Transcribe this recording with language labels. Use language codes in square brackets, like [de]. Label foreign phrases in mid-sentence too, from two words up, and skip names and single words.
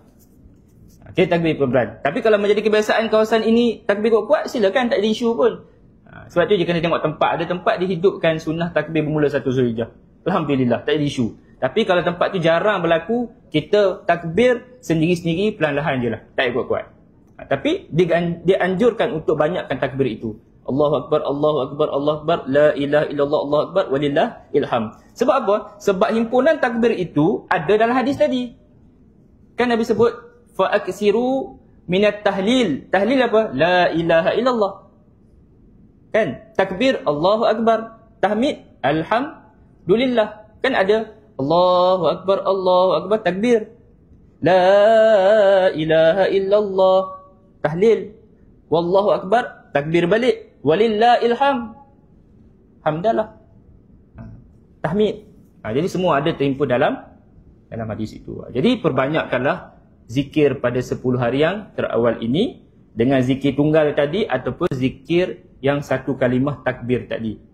[ms] Kita takbir pelan-pelan. Tapi kalau menjadi kebiasaan kawasan ini takbir kuat-kuat, silakan, tak ada isu pun. Sebab tu dia kena tengok tempat. Ada tempat dihidupkan sunnah takbir bermula 1 Zulhijjah. Alhamdulillah, tak ada isu. Tapi kalau tempat tu jarang berlaku, kita takbir sendiri-sendiri, perlahan-lahan je lah. Tak kuat-kuat. Tapi dianjurkan untuk banyakkan takbir itu. [ar] الله أكبر، الله أكبر، الله أكبر، لا إله إلا الله، الله أكبر، ولله الحمد. [ms] Sebab apa? Sebab himpunan takbir itu ada dalam hadis tadi. Kan Nabi sebut, [ar] فأكثروا من التهليل. [ms] Tahlil apa? [ar] لا إله إلا الله. Kan? [ms] Takbir, [ar] الله أكبر. [ms] Tahmid, Alhamdulillah. Kan ada [ar] الله أكبر, [ms] takbir. [ar] لا إله إلا الله. Tahlil. والله أكبر, [ms] takbir balik. [ar] ولله الحمد. [ms] Hamdalah. Tahmid. Jadi semua ada terhimpun dalam hadis itu. Jadi perbanyakkanlah zikir pada 10 hari yang terawal ini dengan zikir tunggal tadi ataupun zikir yang satu kalimah takbir tadi.